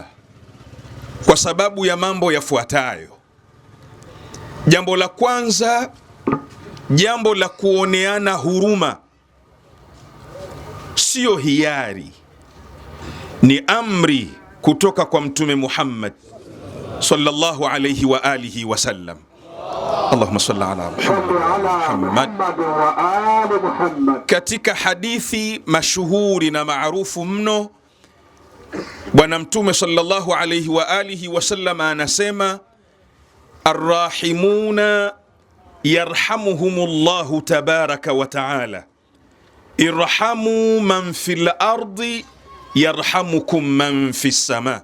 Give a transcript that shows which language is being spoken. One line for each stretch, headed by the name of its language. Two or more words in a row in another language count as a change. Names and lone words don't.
Swahili: Kwa sababu ya mambo yafuatayo. Jambo la kwanza, jambo la kuoneana huruma sio hiari, ni amri kutoka kwa Mtume Muhammad
Arabic: صلى الله عليه وآله وسلم. اللهم صل على محمد وآل محمد.
Swahili: Katika hadithi mashuhuri na maarufu mno, Bwana Mtume
Arabic: صلى الله عليه وآله وسلم
Swahili: anasema:
Arabic: الراحمون يرحمهم الله تبارك وتعالى ارحموا من في الأرض يرحمكم من في السماء.